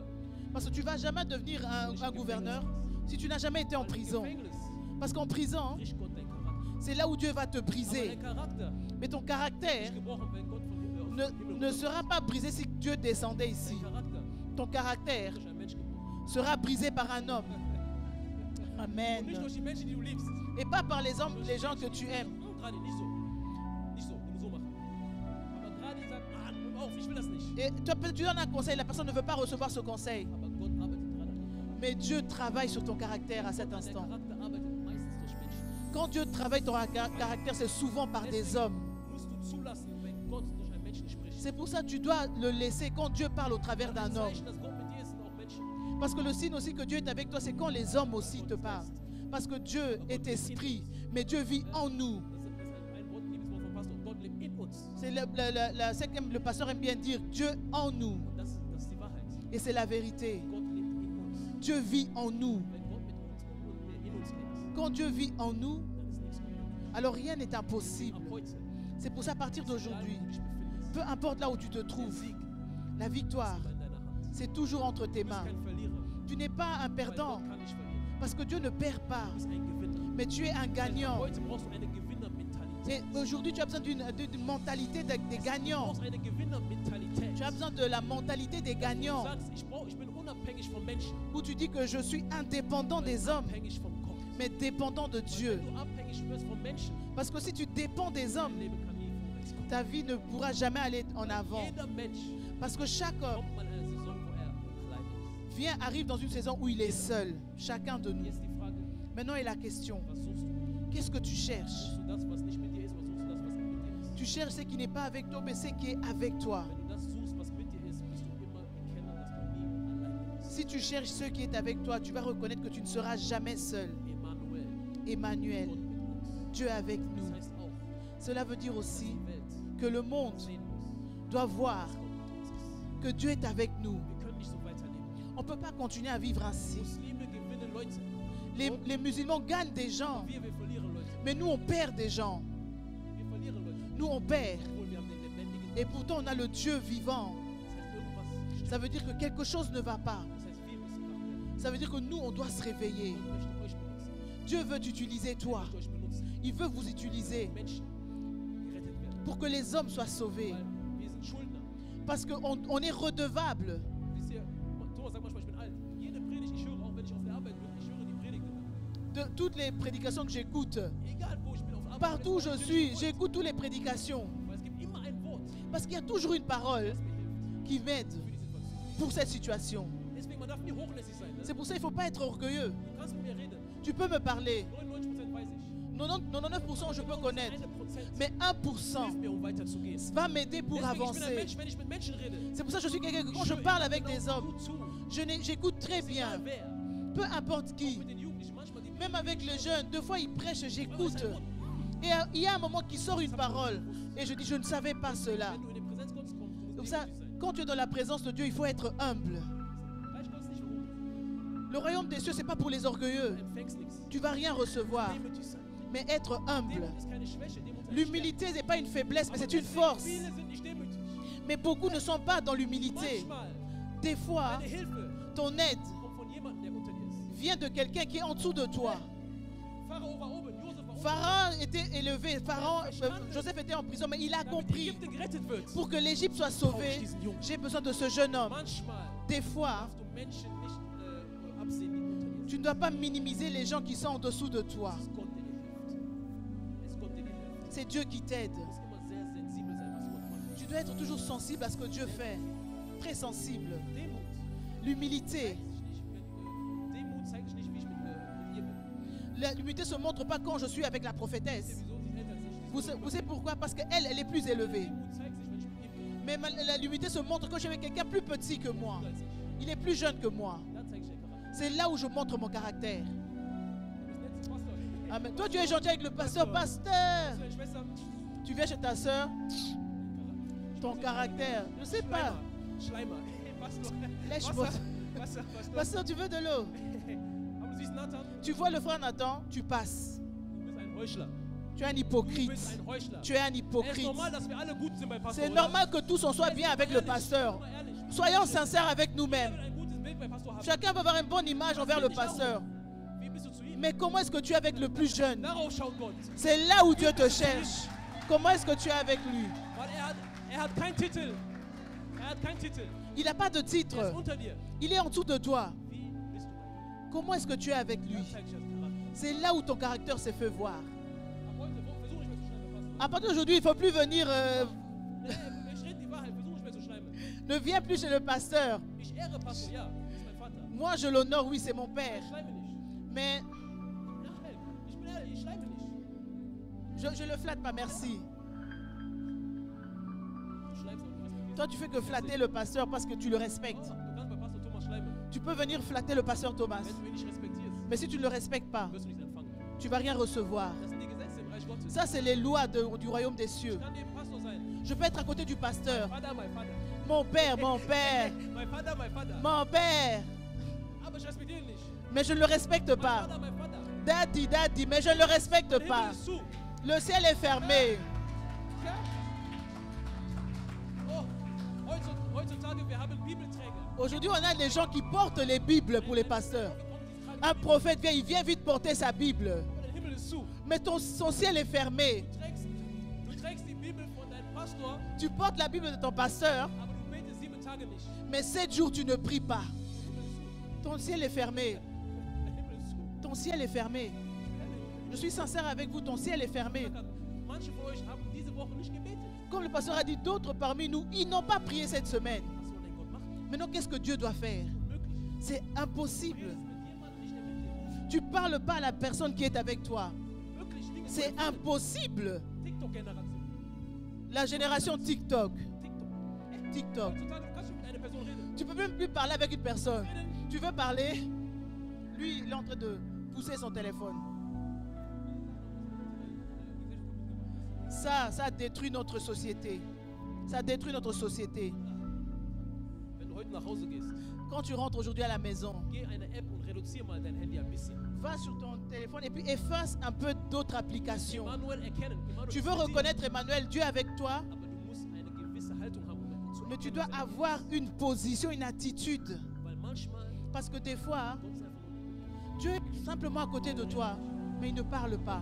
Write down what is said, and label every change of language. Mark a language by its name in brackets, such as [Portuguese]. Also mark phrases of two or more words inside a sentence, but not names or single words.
[French] parce que tu ne vas jamais devenir un gouverneur si tu n'as jamais été en [German] Weil im [French] prison. [German] Gefängnis [French] Parce qu'en prison, [German] bricht Gott dein Charakter. [French] c'est là où Dieu va te [German] Aber [French] briser. [German] dein Charakter [French] Mais ton [German] ist [French] caractère [German] nicht gebrochen, wenn Gott von Himmel [French] ne sera pas brisé si Dieu descendait ici. [German] Dein Charakter [French] Ton caractère [German] ist durch einen Mensch gebrochen. [French] sera brisé par un homme. [German] Und nicht [French] Amen. [German] durch die Menschen, die du liebst. [French] Et pas par les hommes, les gens que tu aimes. [German] Gerade nicht so. Nicht so, du musst so machen. Aber gerade sagt, hör auf, ich will das nicht. [French] Et tu donnes un conseil, la personne ne veut pas recevoir ce conseil. [German] Aber Gott arbeitet dran an deinem Charakter. [French] Mais Dieu travaille sur ton caractère à cet [German] Dein [French] instant. [German] Charakter arbeitet meistens durch Menschen. [French] Quand Dieu travaille ton caractère, c'est souvent par des hommes. [German] Musst du zulassen, wenn Gott durch einen Menschen spricht. [French] C'est pour ça que tu dois le laisser quand Dieu parle au travers d'un homme. [German] Zeichen, dass Gott mit dir ist, sind auch Menschen. [French] Parce que le signe aussi que Dieu est avec toi, c'est quand les hommes aussi te parlent. Parce que Dieu est esprit, mais Dieu vit en nous. [German] Das ist ein Wort, Lieblingswort vom Pastor. Gott lebt in uns. [French] C'est le pasteur aime bien dire Dieu en nous. [German] Und das ist die Wahrheit. [French] Et c'est la vérité. [German] Gott lebt in uns. [French] Dieu vit en nous. [German] Wenn Gott mit uns und in uns lebt, [French] Quand Dieu vit en nous, [German] dann ist nichts unmöglich. [French] alors rien n'est impossible. [German] Ab heute, [French] C'est pour ça, à partir [German] egal [French] d'aujourd'hui, [German] wo du dich befindest, [French] peu importe là où tu te [German] der [French] trouves, [German] Sieg [French] la victoire, [German] ist immer in deiner Hand. [French] c'est toujours entre tes [German] Du bist [French] mains. [German] kein Verlierer, [French] Tu n'es pas un [German] weil [French] perdant, [German] Gott kann nicht verlieren. [French] parce que Dieu ne perd pas, [German] Du bist ein Gewinner. [French] mais tu es un gagnant. [German] Heute brauchst du eine Gewinnermentalität. [French] Et aujourd'hui, tu as besoin d'une mentalité des [German] Du [French] gagnants. [German] brauchst eine Gewinnermentalität. [French] Tu as besoin de la mentalité des [German] Du [French] gagnants, [German] sagst, ich bin unabhängig vom Menschen, [French] où tu dis que je suis indépendant [German] weil [French] des [German] du [French] hommes, [German] abhängig vom Gott. [French] mais dépendant de Dieu. [German] Wenn du abhängig wirst vom Menschen, [French] Parce que si tu dépends des [German] dein [French] hommes, [German] Leben kann nie vorwärts kommen. [French] ta vie ne pourra jamais aller en avant. [German] Jeder Mensch [French] Parce que chaque homme [German] kommt mal in eine Saison, wo alleine ist. [French] arrive dans une saison où il est seul, chacun de nous. [German] Jetzt die Frage, [French] Maintenant est la question, [German] was suchst du? [French] qu'est-ce que tu cherches? [German] Suchst du das, was nicht mit dir ist, oder suchst du das, was mit dir ist? [French] Tu cherches ce qui n'est pas avec toi, mais ce qui est avec toi. [German] Wenn du das suchst, was mit dir ist, wirst du immer erkennen, dass du nie alleine bist. [French] Si tu cherches ce qui est avec toi, tu vas reconnaître que tu ne seras jamais seul. [German] Emmanuel, [French] Emmanuel, [German] Gott mit uns. [French] Dieu avec [German] Das [French] nous. [German] heißt auch, [French] Cela veut dire [German] dass [French] aussi [German] die Welt [French] que le monde [German] sehen muss, [French] doit voir [German] dass Gott mit uns ist. [French] que Dieu est avec nous. [German] Wir können nicht so weiterleben. [French] On ne peut pas continuer à vivre ainsi. [German] Muslime gewinnen Leute, [French] Les musulmans gagnent des gens, [German] wir verlieren Leute. [French] mais nous on perd des gens. [German] Wir verlieren Leute, [French] Nous on perd. [German] obwohl wir haben den lebendigen [French] Et pourtant on a le Dieu vivant. [German] Das heißt, irgendwas stimmt. [French] Ça veut dire que quelque chose ne va pas. [German] Das heißt, wir müssen wach werden. [French] Ça veut dire que nous on doit se réveiller. [German] Gott möchte euch benutzen. [French] Dieu veut t'utiliser toi. [German] Er möchte euch benutzen. [French] Il veut vous utiliser [German] Menschen gerettet werden. [French] pour que les hommes soient sauvés. [German] Weil wir sind Schuldner. [French] Parce qu'on est redevable. [German] Wisst ihr, Thomas sagt manchmal, ich bin alt. Jede Predigt, ich höre, auch wenn ich auf der Arbeit bin, ich höre die Predigten. [French] De toutes les prédications que j'écoute, [German] Egal wo ich bin, auf der Arbeit. [French] partout où je [German] vielleicht [French] suis, [German] bin ich [French] j'écoute toutes les prédications. [German] Weil es gibt immer ein Wort, [French] Parce qu'il y a toujours une parole [German] das mir hilft [French] qui m'aide [German] für die Situation. [French] pour cette situation. [German] Deswegen, man darf nie hochnäsig sein. Ne? [French] C'est pour ça qu'il ne faut pas être orgueilleux. [German] Du kannst mit mir reden. [French] Tu peux me parler. [German] 99% weiß ich. [French] 99% je peux connaître. [German] 1% [French] Mais 1% [German] hilft mir, um weiterzugehen. [French] va m'aider pour [German] Deswegen, ich bin ein [French] avancer. [German] Mensch, wenn ich mit Menschen rede. [French] C'est pour ça que je suis quelqu'un que quand je [German] höre [French] parle [German] immer [French] avec [German] genau [French] des hommes, [German] gut zu. [French] j'écoute très bien. [German] Egal wer. [French] Peu importe qui. [German] Mit den Jugendlichen, manchmal die [French] Même avec les jeunes, deux fois ils prêchent, [German] Manchmal ist [French] j'écoute. [German] ein Wort. [French] Et il y a un moment qui sort une parole. Et je dis, je ne savais pas cela. [German] Wenn du in die Präsenz kommst, du musst [French] Comme ça, [German] demütig sein. [French] quand tu es dans la présence de Dieu, il faut être humble. [German] Reich Gottes nicht verholen. [French] Le royaume des cieux, ce n'est pas pour les orgueilleux. [German] Du empfängst nichts. [French] Tu vas rien recevoir. [German] Demütig sein. [French] Mais être humble. [German] Demut ist keine Schwäche, Demut ist eine [French] L'humilité n'est pas une faiblesse, mais [German] Stärke. [French] c'est une [German] Aber [French] force. [German] viele sind nicht demütig. [French] Mais beaucoup ne sont pas dans l'humilité. [German] Manchmal, [French] Des fois, [German] deine Hilfe [French] ton aide [German] kommt von jemandem, der unter dir ist. [French] vient de quelqu'un qui est en dessous de toi. [German] Pharao war oben, Josef war oben. [French] Pharaon était élevé, Joseph était en prison, mais il a [German] Damit [French] compris, [German] Ägypten gerettet wird, [French] pour que l'Égypte soit [German] brauche ich [French] sauvée, [German] diesen Jungen. [French] j'ai besoin de ce jeune homme. [German] Manchmal [French] Des fois, [German] darfst du Menschen nicht absehen, die unter dir sind. [French] tu ne dois pas minimiser les gens qui sont en dessous de toi. [German] Es ist Gott, der dir hilft. Es ist Gott, der dir hilft. [French] C'est Dieu qui t'aide. [German] Du musst immer sehr sensibel sein, was Gott macht. [French] Tu dois être toujours sensible à ce que Dieu fait. Très sensible. [German] Demut [French] L'humilité. [German] zeigt sich nicht, wie ich mit ihr bin. [French] L'humilité ne se montre pas quand je suis avec la prophétesse. [German] Wieso? Sie ist älter als ich. [French] Vous savez pourquoi? Parce qu'elle, elle est plus élevée. [German] Demut zeigt sich, wenn ich mit ihm bin. [French] Mais l'humilité se montre quand je suis avec quelqu'un plus petit que moi. [German] Als ich. [French] Il est plus jeune que moi. [German] Da zeige ich den Charakter. [French] C'est là où je montre mon caractère. [German] Du musst nett [French] Amen. Toi, tu es gentil avec le pasteur. Pasteur, [German] Deine Schwester, [French] tu viens chez ta soeur, ton caractère. Je ne sais pas. [German] Schleimer. Pastor. [French] Lèche-moi. [German] Pastor. [French] Pasteur, tu veux de l'eau? [German] Aber du siehst Nathan, [French] Tu vois le frère Nathan, tu passes. [German] du bist ein Heuchler. [French] Tu es un [German] Du [French] hypocrite. [German] bist ein Heuchler. [French] Tu es un [German] Es ist [French] hypocrite. [German] normal, dass wir alle gut sind bei Pastor. [French] C'est [German] oder? [French] normal que tous on soit bien avec le pasteur. [German] Mal ehrlich. [French] Soyons sincères avec [German] Wir [French] nous-mêmes. [German] wollen ein gutes Bild bei Pastor haben. [French] Chacun va avoir une bonne image envers le pasteur. [German] Wie bist du zu ihm? [French] Mais comment est-ce que tu es avec le plus jeune? [German] Darauf schaut Gott. [French] C'est là où Dieu te cherche. Comment est-ce que tu es avec lui? [German] Weil er hat keinen Titel. Er hat keinen Titel. [French] Il n'a pas de [German] Er ist [French] titre. [German] unter dir. [French] Il est en dessous de toi. [German] Wie bist du bei ihm? [French] Comment est-ce que tu es avec lui? [German] Dann zeig ich das Charakter. [French] C'est là où ton caractère s'est fait voir. [German] Ab heute versuche ich mehr zu schreiben, Pastor. [French] À partir d'aujourd'hui, il ne faut plus venir. [German] Nee, ich rede die Wahrheit, versuche ich mehr zu schreiben. [French] Ne viens plus chez le pasteur. [German] Ich ehre Pastor, ja, ist mein Vater. [French] Moi, je l'honore, oui, c'est mon père. [German] Ich schleime nicht. [French] Mais [German] Ja, ich bin ehrlich, ich schleime nicht. [French] je ne le flatte pas, merci. [German] Du schleimst, aber du respektierst. [French] Toi, tu fais que flatter le pasteur parce que tu le respectes. [German] Du kannst bei Pastor Thomas schleimen. [French] Tu peux venir flatter le pasteur Thomas. [German] Wenn du ihn nicht respektierst, [French] Mais si tu ne le respectes pas, [German] wirst du nichts empfangen. [French] tu ne vas rien recevoir. [German] Das sind die Gesetze im Reich Gottes. [French] Ça, c'est les lois du royaume des cieux. [German] Ich kann neben Pastor sein. [French] Je peux être à côté du pasteur. [German] Vater, mein Vater. [French] Mon père, mon père, [German] Mein Vater, mein Vater. [French] mon père. [German] Aber ich respektiere ihn nicht. [French] Mais je ne le respecte [German] Mein [French] pas. [German] Vater, mein Vater. [English] Daddy, daddy, [French] mais je ne le respecte [German] Der Himmel [French] pas. [German] ist zu. [French] Le ciel est fermé. [German] Ja? Oh, heutzutage, wir haben Bibelträger. [French] Aujourd'hui, on a des gens qui portent les Bibles pour les pasteurs. Un prophète vient, il vient vite porter sa Bible. [German] Aber der Himmel ist zu. [French] Mais son ciel est fermé. [German] Du trägst die Bibel von deinem Pastor, [French] Tu portes la Bible de ton pasteur, [German] aber du betest 7 Tage nicht. [French] mais 7 jours, tu ne pries pas. [German] Der Himmel ist zu. [French] Ton ciel est fermé. [German] Der Himmel ist zu. [French] Ton ciel est fermé. Je suis sincère avec vous, ton ciel est fermé. [German] Manche von euch haben diese Woche nicht gebetet. [French] Comme le pasteur a dit, d'autres parmi nous, ils n'ont pas prié cette semaine. [German] Was soll denn Gott machen? [French] Maintenant, qu'est-ce que Dieu doit faire? [German] Unmöglich. [French] C'est impossible. [German] Du redest mit jemandem nicht, der mit dir ist. [French] Tu ne parles pas à la personne qui est avec toi. [German] Wirklich, Dinge [French] C'est [German] passieren. [French] impossible. [German] TikTok-Generation. [French] La génération TikTok. [German] TikTok. [French] TikTok. [German] Heutzutage, du kannst nicht mit einer Person reden. [French] Tu ne peux même plus parler avec une personne. Tu veux parler, lui, il est en train de pousser son téléphone. Ça détruit notre société. Ça détruit notre société. [German] Wenn du heute nach Hause gehst, [French] Quand tu rentres aujourd'hui à la maison, [German] geh eine App und reduziere mal dein Handy ein bisschen. [French] va sur ton téléphone et puis efface un peu d'autres applications. [German] Emmanuel erkennen. Emmanuel [French] Tu [German] ist [French] veux [German] mit dir, [French] reconnaître Emmanuel, Dieu est avec toi, [German] aber du musst eine gewisse Haltung haben, um ihn zu [French] mais tu [German] erkennen, [French] dois [German] dass er [French] avoir une position, une attitude. [German] ist. Weil manchmal [French] Parce que des fois, [German] Gott ist einfach nur neben dir. [French] Dieu est simplement à côté de toi, mais il ne parle pas.